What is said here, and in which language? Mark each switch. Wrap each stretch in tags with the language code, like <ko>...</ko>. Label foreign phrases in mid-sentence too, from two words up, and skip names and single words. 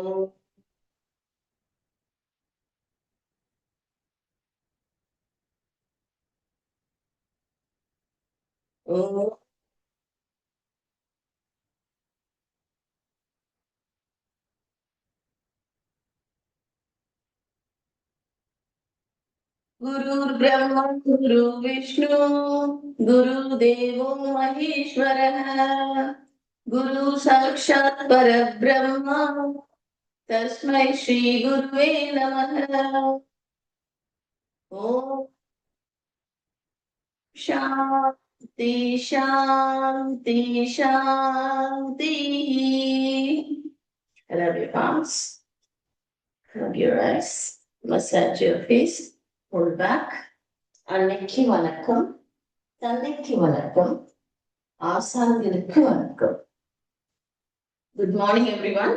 <sa>ओ गुरु ब्रह्मा गुरु विष्णु गुरु देवो महेश्वर गुरु साक्षात् परब्रह्मा तस्मै श्री गुरुवे नमः. ॐ शान्ति शान्ति शान्ति.</sa> <en>Rub your palms, rub your eyes, massage your face, pull back.</en> <ta>அன்னைக்கு வணக்கம், தன்னைக்கு வணக்கம், ஆசான்களுக்கு வணக்கம்.</ta> <en>Good morning everyone.</en>